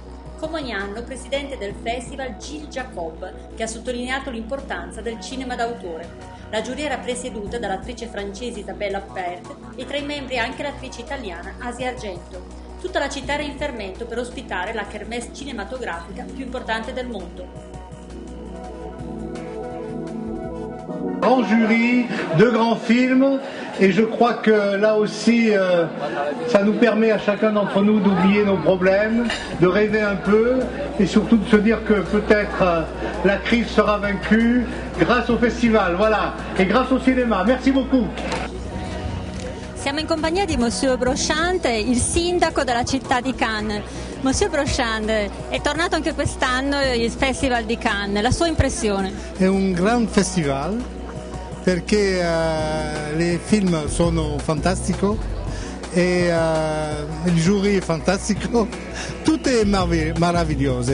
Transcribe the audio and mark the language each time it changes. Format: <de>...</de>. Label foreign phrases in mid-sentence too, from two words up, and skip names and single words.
<it>Come ogni anno, presidente del festival Gilles Jacob, che ha sottolineato l'importanza del cinema d'autore. La giuria era presieduta dall'attrice francese Isabelle Huppert e tra i membri anche l'attrice italiana Asia Argento. Tutta la città era in fermento per ospitare la kermesse cinematografica più importante del mondo.</it> <fr>Grand jury, deux grands films, et je crois que là aussi, ça nous permet à chacun d'entre nous d'oublier nos problèmes, de rêver un peu, et surtout de se dire que peut-être la crise sera vaincue grâce au festival, voilà, et grâce au cinéma. Merci beaucoup.</fr> <it>Siamo in compagnia di Monsieur Brochand, il sindaco della città di Cannes. Monsieur Brochand, è tornato anche quest'anno il Festival di Cannes, la sua impressione? È un gran festival perché i film sono fantastici e il jury è fantastico, tutto è meraviglioso.</it>